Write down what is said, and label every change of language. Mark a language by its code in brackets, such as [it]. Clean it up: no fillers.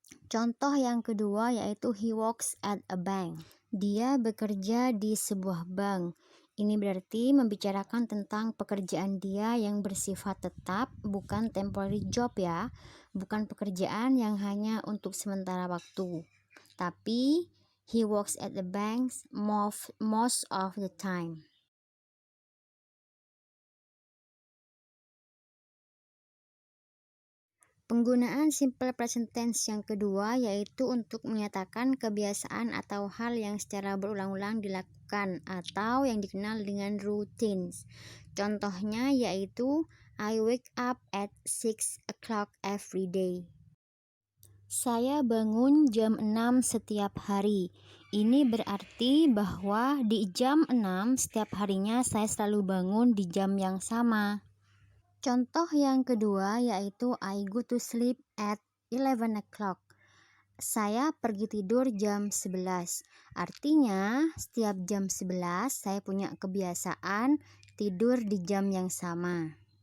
[id] Contoh yang kedua yaitu [en] he works at a bank. [id] Dia bekerja di sebuah bank. Ini berarti membicarakan tentang pekerjaan dia yang bersifat tetap, bukan temporary job ya. Bukan pekerjaan yang hanya untuk sementara waktu. [en] Tapi he works at the bank most of the time. [id] Penggunaan simple present tense yang kedua yaitu untuk menyatakan kebiasaan atau hal yang secara berulang-ulang dilakukan atau yang dikenal dengan routines. Contohnya yaitu [en] I wake up at 6 o'clock every day. [id] Saya bangun jam 6 setiap hari. Ini berarti bahwa di jam 6 setiap harinya saya selalu bangun di jam yang sama. Contoh yang kedua yaitu [en] I go to sleep at 11 o'clock. [id] Saya pergi tidur jam 11. Artinya setiap jam 11 saya punya kebiasaan tidur di jam yang sama.